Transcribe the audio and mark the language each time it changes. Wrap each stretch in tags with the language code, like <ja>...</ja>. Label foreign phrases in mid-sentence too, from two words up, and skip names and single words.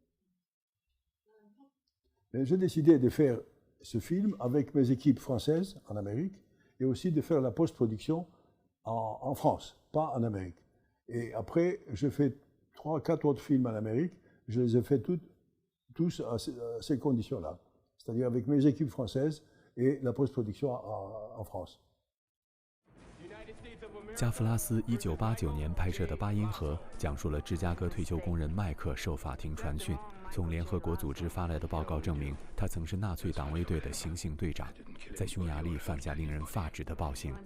<fr>Mais j'ai décidé de faire ce film avec mes équipes françaises en Amérique et aussi de faire la post-production en France, pas en Amérique. Et après, j'ai fait 3-4 autres films en Amérique. Je les ai fait tous à ces conditions-là, c'est-à-dire avec mes équipes françaises et la post-production en France.</fr> <zh>加夫拉斯1989年拍摄的《八音盒》讲述了芝加哥退休工人麦克受法庭传讯，从联合国组织发来的报告证明，他曾是纳粹党卫队的行刑队长，在匈牙利犯下令人发指的暴行。</zh>